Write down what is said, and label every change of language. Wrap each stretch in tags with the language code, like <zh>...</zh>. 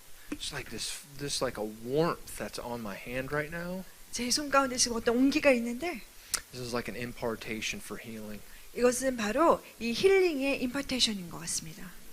<en>It's like this like a warmth that's on my hand right now.</en> <ko>제 손 가운데 지금 어떤 온기가 있는데</ko> <en>This is like an impartation for healing.</en> <ko>이것은 바로 이 힐링의 임파테이션인 것 같습니다.</ko>